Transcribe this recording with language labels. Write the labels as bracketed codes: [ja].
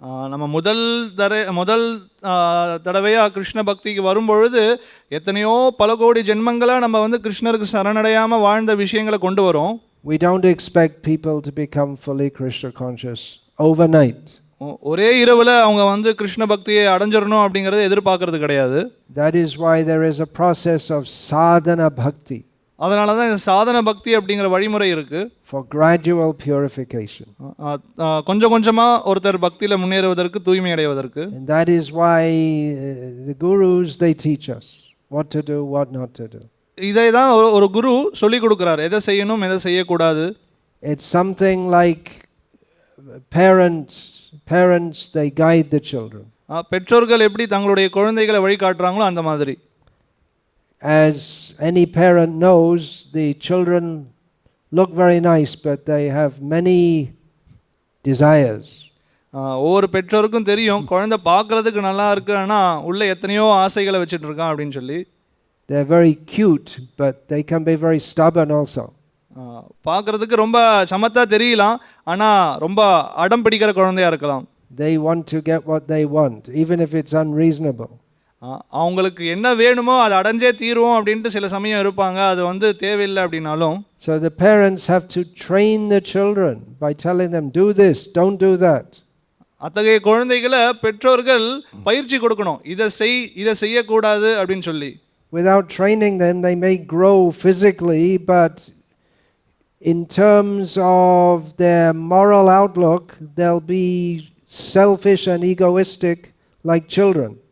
[ta] நம்ம முதல் தடவையா கிருஷ்ண பக்திக்கு வரும்பொழுது எத்தனையோ பல கோடி ஜென்மங்களா நம்ம கிருஷ்ணருக்கு சரணடையாம வாழ்ந்த விஷயங்களை கொண்டு வரோம். [en] We don't expect people to become fully Krishna conscious overnight. [ta] ஒரே இரவுல அவங்க கிருஷ்ண பக்தியை அடைஞ்சிரணும் அப்படிங்கறத எதிர்பார்க்கிறது கிடையாது. [en] That is why there is a process of sadhana bhakti. [ta] அதனால தான் இந்த சாதன பக்தி அப்படிங்கிற வழிமுறை இருக்கு. [en] For gradual purification. [ta] கொஞ்சம் கொஞ்சமா ஒருத்தர் பக்தியில முன்னேறுவதற்கு தூய்மை அடைவதற்கு. [en] And that is why the gurus they teach us what to do, what not to do. [ta] இதை தான் ஒரு குரு சொல்லி கொடுக்கிறார், எதை செய்யணும் எதை செய்யக்கூடாது. [en] It's something like parents they guide the children. [ta] பெற்றோர்கள் எப்படி தங்களுடைய குழந்தைகளை வழி காட்டுறாங்களோ அந்த மாதிரி. [en] As any parent knows, the children look very nice but they have many desires. [ta] ஒவ்வொரு பெற்றோருக்கும் தெரியும் குழந்தை பார்க்கிறதுக்கு நல்லா இருக்கு ஆனா உள்ள எத்தனையோ ஆசைகளை வச்சிட்டு இருக்கான் அப்படின்னு சொல்லி. [en] They are very cute but they can be very stubborn also. [ta] பார்க்கிறதுக்கு ரொம்ப சமத்தா தெரியலாம் ஆனா ரொம்ப அடம் பிடிக்கிற குழந்தையா இருக்கலாம். [en] They want to get what they want even if it's unreasonable. [ta] அவங்களுக்கு என்ன வேணுமோ அதை அடைஞ்சே தீருவோம் அப்படின்ட்டு சில சமயம் இருப்பாங்க, அது தேவையில்லை அப்படின்னாலும். [en] So the parents have to train the children by telling them do this, don't do that. [ta] அத்தகைய குழந்தைகளை பெற்றோர்கள் பயிற்சி கொடுக்கணும், இதை செய்யக்கூடாது அப்படின்னு சொல்லி. [en] Without training them they may grow physically but in terms of their moral outlook they'll be selfish and egoistic like children.